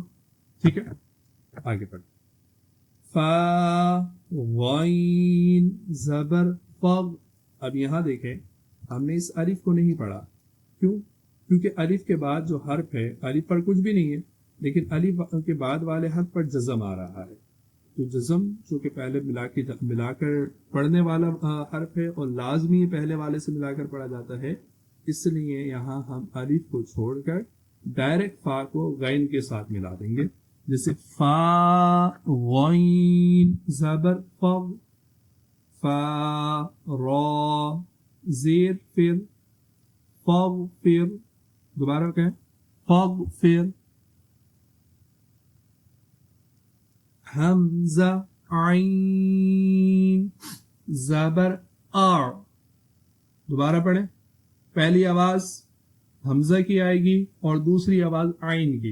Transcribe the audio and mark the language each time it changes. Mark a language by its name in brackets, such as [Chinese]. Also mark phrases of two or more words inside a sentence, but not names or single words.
[Urdu] ٹھیک ہے، آگے پڑھیں۔ فا، غین، زبر، فغ. اب یہاں دیکھیں، ہم نے اس الف کو نہیں پڑھا. کیوں? کیونکہ الف کے بعد جو حرف ہے، الف پر کچھ بھی نہیں ہے، لیکن الف کے بعد والے حرف پر جزم آ رہا ہے. تو جزم چونکہ پہلے ملا کر پڑھنے والا حرف ہے اور لازمی پہلے والے سے ملا کر پڑھا جاتا ہے، اس لیے یہاں ہم الف کو چھوڑ کر ڈائریکٹ فا کو غین کے ساتھ ملا دیں گے. جیسے فا غین زبر فغ، فا را زیر فر، فغ فر، دوبارہ کہیں فغ فر. حمزہ عین زبر آ، دوبارہ پڑھیں. پہلی آواز حمزہ کی آئے گی اور دوسری آواز عین کی.